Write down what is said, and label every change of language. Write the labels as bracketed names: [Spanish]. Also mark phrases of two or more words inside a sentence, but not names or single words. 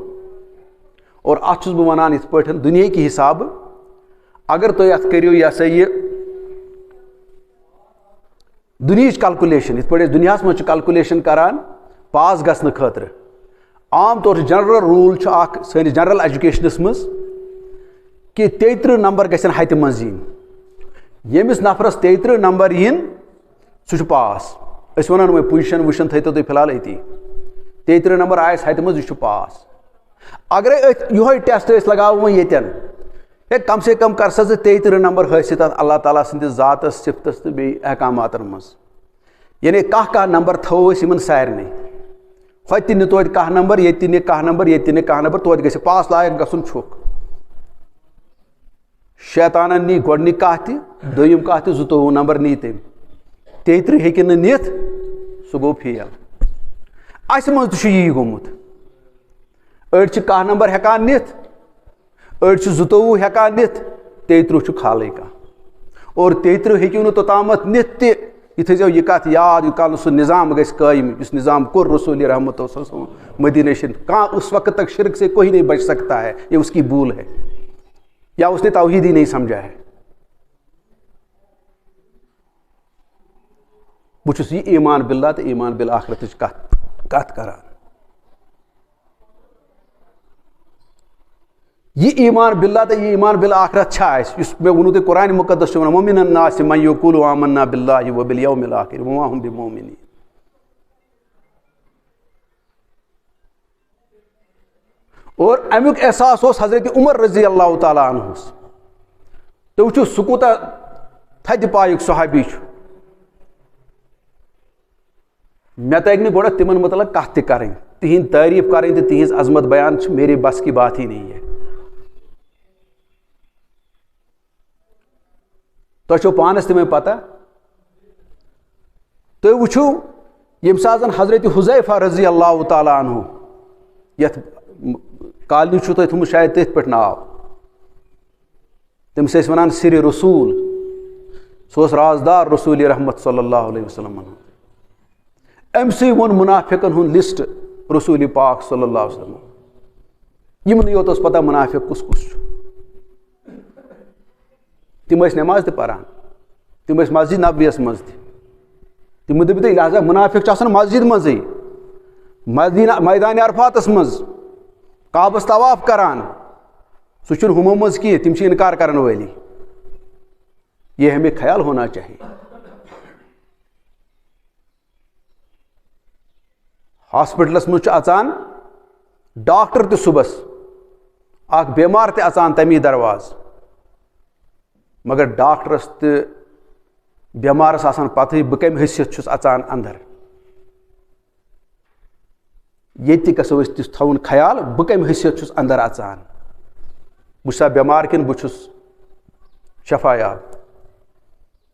[Kashmiri] اور اتھ چھُس بہٕ ونان یِتھ پٲٹھۍ دُنیہِکہِ حسابہٕ اگر تُہۍ اتھ کٔرِو یہِ ہسا یہِ دُنہِچ کلکُلیشن، یِتھ پٲٹھۍ أسۍ دُنیاہس منٛز چھِ کلکُلیشن کران پاس گژھنہٕ خٲطرٕ، عام طور [English] general rule [Kashmiri] چھُ اکھ سٲنِس جنرل ایجوکیشنس منٛز کہِ 33 نمبر گژھن ہتہِ منٛز یِنۍ. ییٚمِس نفرس 33 نمبر یِن سُہ چھُ پاس. أسۍ ونان وۄنۍ پُزِشن وُزِشن تھٲیتو تُہۍ فِلحال أتی، 33 نمبر آیس ہتہِ منٛز، یہِ چھُ پاس. اگرے أتھۍ یِہوے ٹیسٹ أسۍ لگاوو وۄنۍ ییٚتٮ۪ن، ہے [Urdu] کم سے کم [Kashmiri] کر سا ژٕ 33 نمبر حٲصِل اتھ اللہ تعالیٰ سٕنٛدِس ذاتس صفتس تہٕ بیٚیہِ احکاماتن منٛز. یعنی کانٛہہ نمبر تھاوو أسۍ یِمن سارنٕے، ہوٚتہِ تہِ نہِ توتہِ کانٛہہ نمبر، ییٚتہِ تہِ نہِ کانٛہہ نمبر، ییٚتہِ تہِ نہِ کانٛہہ نمبر، توتہِ گژھِ پاس لایق گژھُن چھُکھ. شیطانن نی گۄڈنِکۍ کانٛہہ تہِ، دوٚیِم کانٛہہ تہِ 22 نمبر نی تٔمۍ، 33 ہیٚکہِ نہٕ نِتھ، سُہ گوٚو فیل. اسہِ منٛز تہِ چھُ یی گوٚمُت. أڑۍ چھِ کانٛہہ نمبر ہٮ۪کان نِتھ، أڑۍ چھِ 22 ہٮ۪کان نِتھ، 33 چھُ کھالٕے کانٛہہ. اور 33 ہیٚکِو نہٕ توٚتامتھ نِتھ تہِ، یہِ تھٲیزیو یہِ کتھ یاد، یوٗت کال نہٕ سُہ نظام گژھِ قٲیِم یُس نظام کوٚر رسول رحمت [Arabic] صلی اللہ علیہ وسلم [Kashmiri] مدینہ شریف. [Urdu] کانٛہہ اس وقت تک شرک سے کوئی نہیں بچ سکتا ہے، یہ اس کی بھول ہے یا اس نے توحید ہی نہیں سمجھا ہے. [Kashmiri] بہٕ چھُس یہِ ایمان باللہ تہٕ ایمان بالآخرتٕچ کتھ کران. یہ ایمان باللہ تہٕ یہ ایمان بالآخرت چھا اَسہِ، یُس مےٚ ووٚنوٕ تۄہہِ قرآنِ مُقدس چھُ ونان [Arabic] وَمِنَ النَّاسِ مَن یَقوٗلُ آمَنَّا بِاللہِ وَبِالْیَوْمِ الْآخِرِ وَمَا هُم بِمُؤْمِنِیٖن. [Kashmiri] اور امیُک احساس اوس حضرت عمر [Arabic] رضی اللہ تعالیٰ [Kashmiri] عنہُس. تُہۍ وٕچھِو سُہ کوٗتاہ تھدِ پایُک صحابی چھُ. مےٚ تَگہِ نہٕ گۄڈٕ تِمن متعلق کتھ تہِ کرٕنۍ، تِہنٛدۍ تعریٖف کرٕنۍ تہٕ تِہنٛز عظمت بیان چھِ [Urdu] میرے بس کی بات ہی نہیں ہے. [Kashmiri] تۄہہِ چھو پانس تہِ وۄنۍ پتہ. تُہۍ وٕچھِو ییٚمہِ ساتہٕ زن حضرت حُذیفہ [Arabic] رضی اللہ تعالیٰ عنہ، [Kashmiri] یتھ کالنی چھُو تۄہہِ تھوٚمُت شاید تٔتھۍ پٮ۪ٹھ ناو، تٔمِس ٲسۍ ونان سِرِ رسوٗل، سُہ اوس رازدار رسول رحمت [Arabic] صلی اللہ علیہ وسلم. [Kashmiri] أمسٕے ووٚن مُنافِقن ہُنٛد لسٹ رسول پاک [Arabic] صلی اللہ علیہ وسلم. [Kashmiri] یِمنٕے یوت اوس پتہ مُنافِق کُس کُس چھُ. تِم ٲسۍ نٮ۪ماز تہِ پران، تِم ٲسۍ مسجد نبویَس منٛز تہِ. تِمو دٔپِو تُہۍ لہذا مُنافِق چھُ آسان مسجد منٛزٕے، میدانِ عرفاتس منٛز کعبس طواف کران، سُہ چھُنہٕ ہُمو منٛز کینٛہہ، تِم چھِ اِنکار کرن وٲلی. [Urdu] یہ ہمیں خیال ہونا چاہیے. [Kashmiri] ہاسپٹلس منٛز چھُ اژان ڈاکٹر تہِ صُبحس، اکھ بٮ۪مار تہِ اژان تمی درواز، مگر ڈاکٹرس تہٕ بٮ۪مارس آسان پتہٕے بہٕ کمہِ حیثیت چھُس اژان اندر. ییٚتہِ تہِ گژھو أسۍ تِژھ تھاوُن خیال، بہٕ کمہِ حیثیت چھُس اندر اژان، بہٕ چھُسا بٮ۪مار کِنہٕ بہٕ چھُس شفا یاب.